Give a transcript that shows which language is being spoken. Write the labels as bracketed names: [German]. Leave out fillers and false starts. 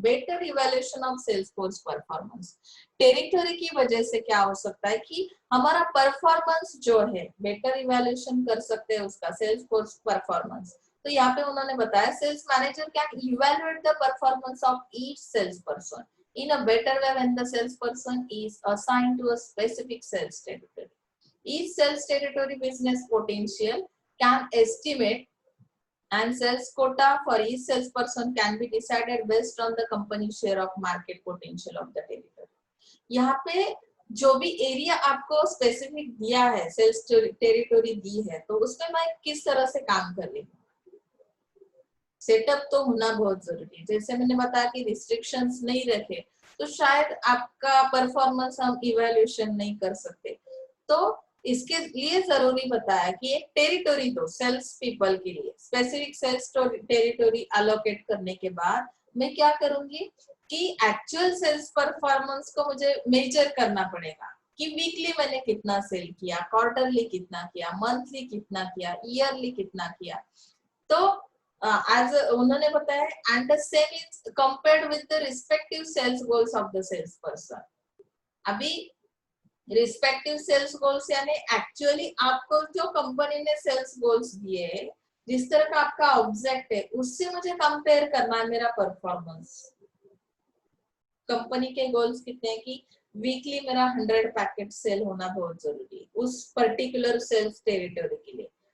[English] Better evaluation of sales force performance. [Hindi] Territory की वजह से क्या हो सकता है कि हमारा परफॉर्मेंस जो है, बेटर इवैल्यूएशन कर सकते हैं उसका, सेल्स फोर्स परफॉर्मेंस। तो यहाँ पे उन्होंने बताया [English] Sales manager can evaluate the performance of each sales person in a better way when the salesperson is assigned to a specific sales territory. Each sales territory business potential can estimate, and sales quota for each salesperson can be decided based on the company share of market potential of the territory. [Hindi] यहाँ पे जो भी area आपको specific दिया है, sales territory दी है, तो उसमें मैं किस तरह से काम कर रही हूँ, सेटअप तो होना बहुत जरूरी है। जैसे मैंने बताया कि रिस्ट्रिक्शंस नहीं रखे तो शायद आपका परफॉर्मेंस हम इवैल्यूएशन नहीं कर सकते। तो इसके लिए जरूरी बताया कि एक टेरिटोरी दो सेल्स पीपल के लिए, स्पेसिफिक सेल्स टेरिटोरी अलोकेट करने के बाद मैं क्या करूंगी कि एक्चुअल सेल्स परफॉर्मेंस को मुझे मेजर करना पड़ेगा कि वीकली मैंने कितना सेल किया, क्वार्टरली कितना किया, मंथली कितना किया, ईयरली कितना किया। तो [English] as [Hindi] उन्होंने बताया [English] and the same is compared with the respective sales goals of the salesperson. [Hindi] अभी रिस्पेक्टिव सेल्स गोल्स यानी एक्चुअली आपको जो कंपनी ने सेल्स गोल्स दिए, जिस तरह का आपका ऑब्जेक्ट है उससे मुझे कंपेयर करना है मेरा परफॉर्मेंस। कंपनी के गोल्स कितने हैं कि वीकली मेरा 100 पैकेट सेल होना बहुत जरूरी है उस पर्टिकुलर सेल्स टेरिटरी के लिए।